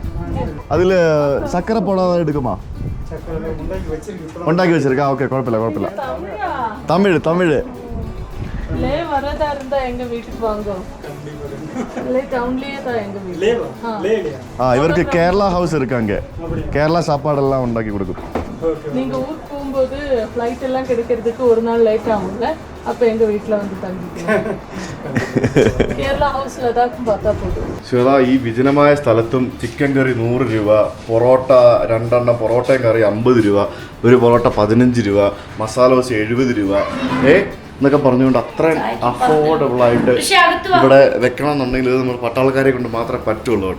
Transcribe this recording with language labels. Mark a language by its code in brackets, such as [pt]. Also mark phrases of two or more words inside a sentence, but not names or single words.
[ml] അതിൽ ചക്കര പോടാതെ എടുക്കുമോ? ഉണ്ടാക്കി വെച്ചിരിക്കാം. ഓക്കെ, കുഴപ്പമില്ല കുഴപ്പമില്ല. തമിഴ് തമിഴ് ആ ഇവർക്ക് കേരള ഹൗസ് இருக்காங்க. [ta] കേരള சாப்பாடெல்லாம் ഉണ്ടാക്കി கொடுக்கும். நீங்க ஊருக்கு போகும்போது ஃப்ளைட் எல்லாம் கிடைக்கிறதுக்கு ஒரு நாள் லேட் ஆகும்ல, அப்ப எங்க வீட்ல வந்து தங்கிக்கலாம். [ml] കേരള ഹൗസിൽ അതാക്കും [ta] பார்த்தா போதும். [ml] ശ്വേത, ഈ വിജനമായ സ്ഥലത്തും ചിക്കൻ കറി 100 രൂപ, പൊറോട്ട 2 എണ്ണം പൊറോട്ടയും കറി 50 രൂപ, ഒരു പൊറോട്ട 15 രൂപ, മസാല ദോശ 70 രൂപ എന്നൊക്കെ പറഞ്ഞുകൊണ്ട് അത്രയും അഫോർഡബിളായിട്ട് ഇവിടെ വെക്കണം എന്നുണ്ടെങ്കിൽ ഇത് നമ്മൾ പട്ടാളക്കാരെ കൊണ്ട് മാത്രമേ പറ്റുള്ളൂ കേട്ടോ.